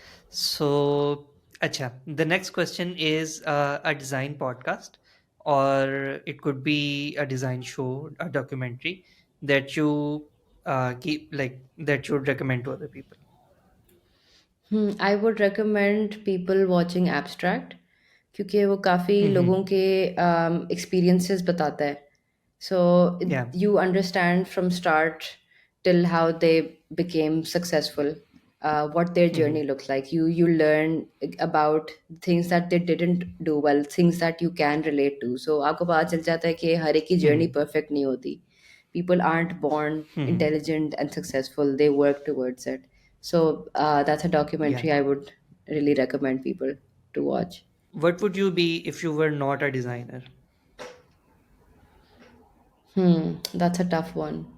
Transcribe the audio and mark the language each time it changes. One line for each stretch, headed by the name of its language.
English: So, acha, the next question is a design podcast, or it could be a design show, a documentary that you keep like that you would recommend to other people. I would recommend people watching Abstract
Hindi: क्योंकि वो काफ़ी Mm-hmm. लोगों के experiences बताता है.
English: So Yeah. you understand from start till how they became successful, what their Mm-hmm. journey looks like. You learn about things that they didn't do well, things that you can relate to.
Hindi: So आपको पता चल जाता है कि हर एक की journey Mm-hmm. perfect नहीं होती.
English: People aren't born Mm-hmm. intelligent and successful, they work towards it. So that's a Yeah. documentary I would really recommend people to watch. What would you be if you were not a designer? That's a tough one.